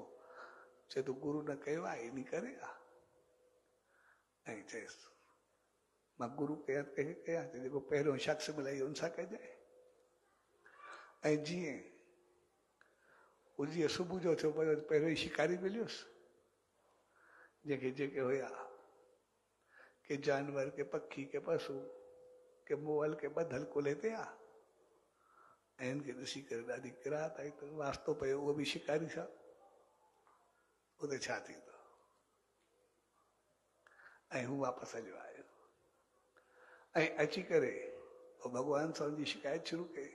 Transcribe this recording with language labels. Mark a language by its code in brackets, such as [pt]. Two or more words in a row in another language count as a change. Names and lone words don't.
[sd] चए तूं गुरू न कयो आहे इन करे आहे। ऐं चएसि मां गुरू कयां कंहिंखे कयां, जेको पहिरियों शख़्स मिलई उन सां कजांइ। ऐं जीअं सुबुह जो थियो पहिरियों ई शिकारी मिलियुसि, जंहिंखे जेके हुया के जानवर के पखी के पशु के मोअल के ॿधल कुल्हे ते आ। ऐं हिनखे ॾिसी करे ॾाढी किराहत आई त वास्तो पियो उहो बि शिकारी सां। उते छा थींदो? ऐं हू वापसि हलियो आयो ऐं अची करे पोइ भॻवान सां हुनजी शिकायत शुरू कई।